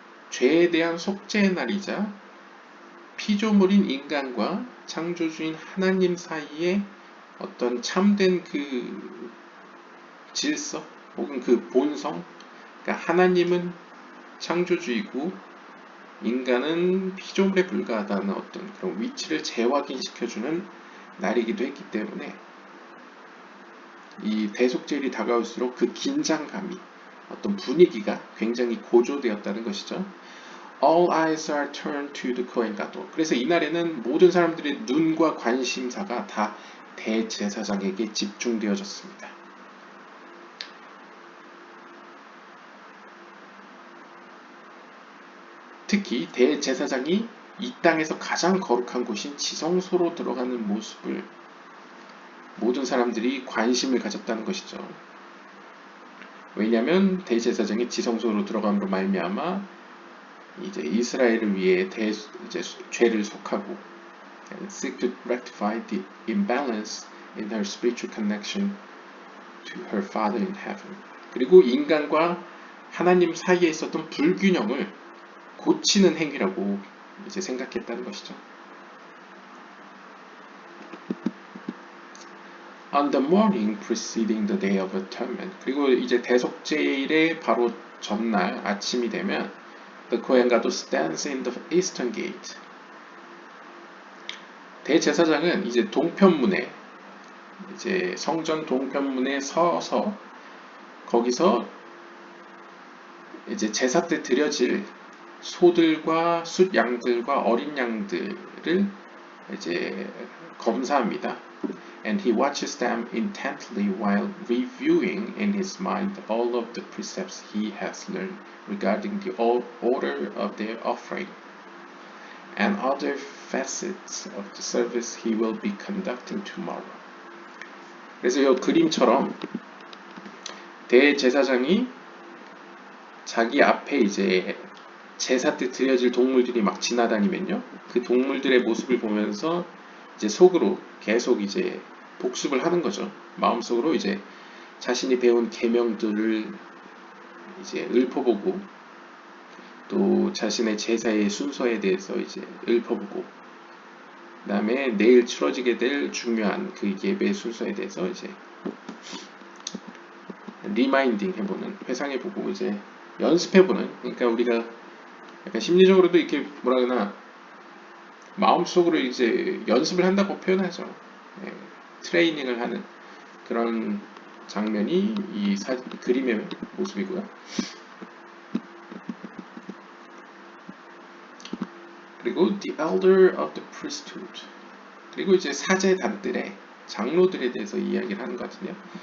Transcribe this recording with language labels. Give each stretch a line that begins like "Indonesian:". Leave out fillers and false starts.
Korean: 죄에 대한 속죄의 날이자 피조물인 인간과 창조주인 하나님 사이에 어떤 참된 그 질서 혹은 그 본성, 그러니까 하나님은 창조주이고 인간은 피조물에 불과하다는 어떤 그런 위치를 재확인시켜주는 날이기도 했기 때문에 이 대속죄일이 다가올수록 그 긴장감이 어떤 분위기가 굉장히 고조되었다는 것이죠.
English: All eyes are turned to the Kohen Gadol.
Korean: 그래서 이날에는 모든 사람들의 눈과 관심사가 다 대제사장에게 집중되어졌습니다. 특히 대제사장이 이 땅에서 가장 거룩한 곳인 지성소로 들어가는 모습을 모든 사람들이 관심을 가졌다는 것이죠. 왜냐하면 대제사장이 지성소로 들어감으로 말미암아 이제 이스라엘을 위해 이제 죄를 속하고
English: and seek to rectify the imbalance in her spiritual connection to her Father in heaven.
Korean: 그리고 인간과 하나님 사이에 있었던 불균형을 고치는 행위라고 이제 생각했다는 것이죠.
English: On the morning preceding the day of atonement.
Korean: 그리고 이제 대속죄일의 바로 전날 아침이 되면
English: the Kohen Gadol stands in the eastern gate.
Korean: 대제사장은 이제 동편문에 이제 성전 동편문에 서서 거기서 이제 제사 때 드려질 소들과 숫양들과 어린 양들을 이제 검사합니다.
English: And he watches them intently while reviewing in his mind all of the precepts he has learned regarding the order of their offering and other facets of the service he will be conducting tomorrow.
Korean: 그래서 이 그림처럼 대제사장이 자기 앞에 이제 제사 때 드려질 동물들이 막 지나다니면요, 그 동물들의 모습을 보면서 이제 속으로 계속 이제 복습을 하는 거죠. 마음속으로 이제 자신이 배운 계명들을 이제 읊어보고 또 자신의 제사의 순서에 대해서 이제 읊어보고 그 다음에 내일 치러지게 될 중요한 그 예배 순서에 대해서 이제 리마인딩 해보는, 회상해보고 이제 연습해보는, 그러니까 우리가 약간 심리적으로도 이렇게 뭐라 그러나 마음속으로 이제 연습을 한다고 표현하죠. 네, 트레이닝을 하는 그런 장면이 이 그림의 모습이고요. 그리고
English: the elder of the priesthood.
Korean: 그리고 이제 사제단들의 장로들에 대해서 이야기를 하는 것 같은데요.